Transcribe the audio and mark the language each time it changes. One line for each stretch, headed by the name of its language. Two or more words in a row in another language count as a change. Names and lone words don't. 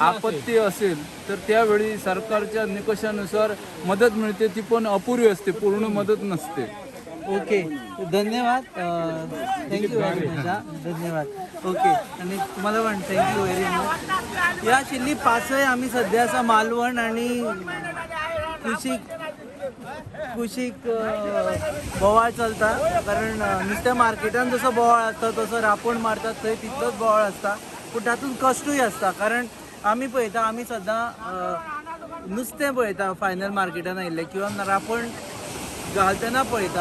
Marathi: आपत्ती असेल तर त्यावेळी सरकारच्या निकषानुसार मदत मिळते. ती पण अपुरी असते, पूर्ण मदत नसते.
English: ओके. धन्यवाद. Thank you very much. धन्यवाद. ओके.
Marathi: आणि तुम्हाला पण
English: Thank you very much.
Konkani: या शिल्ली पाचही आम्ही सध्या असा मालवण आणि कुशीक बोवाळ चलता. कारण नुसत्या मार्केटान जसं बोवाळ असता तसं रापण मारतात थंय तितलोच बोवाळ असता. पूण तातूंत कश्टूय असता. कारण आमी पळयता, आमी सदां नुस्तें पळयता फायनल मार्केटान आयिल्लें किंवा रापण घालतना पळयता.